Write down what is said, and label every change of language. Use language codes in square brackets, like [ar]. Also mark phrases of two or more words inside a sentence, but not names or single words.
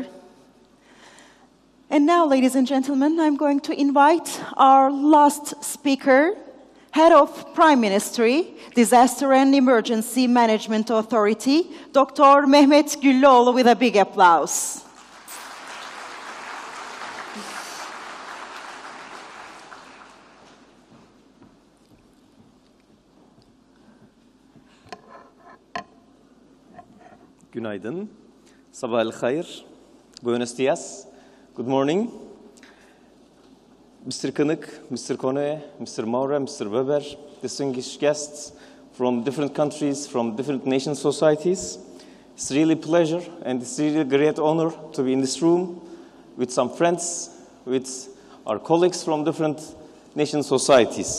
[en] And now, ladies and gentlemen, I'm going to invite our last speaker, Head of Prime Ministry, Disaster and Emergency Management Authority, Dr. Mehmet Güllüoğlu, with a big applause. Günaydın. [ar] صباح الخير. [es] Buenos días. [en] Good morning. Mr. Kınık, Mr. Kone, Mr. Maurer, Mr. Weber, distinguished guests from different countries, from different nation societies. It's really a pleasure and it's really a great honor to be in this room with some friends, with our colleagues from different nation societies.